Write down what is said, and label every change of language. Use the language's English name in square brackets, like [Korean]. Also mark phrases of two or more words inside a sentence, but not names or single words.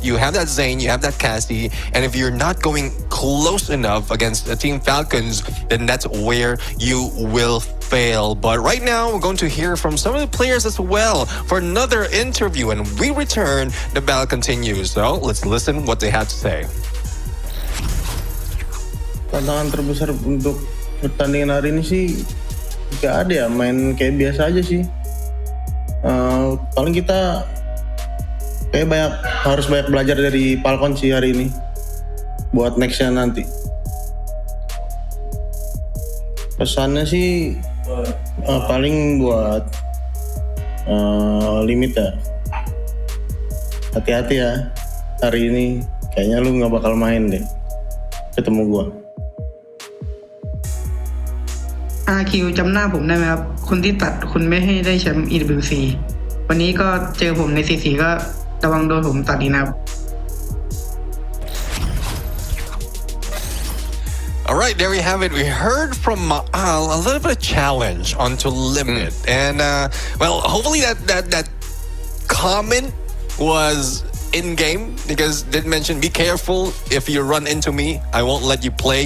[English] You have that Zane, you have that Cassie, and if you're not going close enough against Team Falcons, then that's where you will fail. But right now, we're going to hear from some of the players as well for another interview. And we return, the battle continues. So let's listen what they had to say. [Indonesian] Tantangan terbesar untuk pertandingan hari ini sih gak ada ya, main kayak biasa aja sih. Paling kita kayak harus banyak belajar dari Falcons sih hari ini buat nextnya nanti. Pesannya sih paling buat limit ya, hati-hati ya hari ini, kayaknya lu nggak bakal main deh ketemu gua. [Thai] RQ จำหน้าผมได้ไหมครับคนที่ตัดคุณไม่ให้ได้แชมป์ EWC วันนี้ก็เจอผมใน C4 ก็ระวังโดนผมตัดอีกนะครับ [English] All right, there we have it. We heard from Maal a little bit of challenge onto Limit. And, well, hopefully that comment was in-game, because did mention, be careful if you run into me, I won't let you play.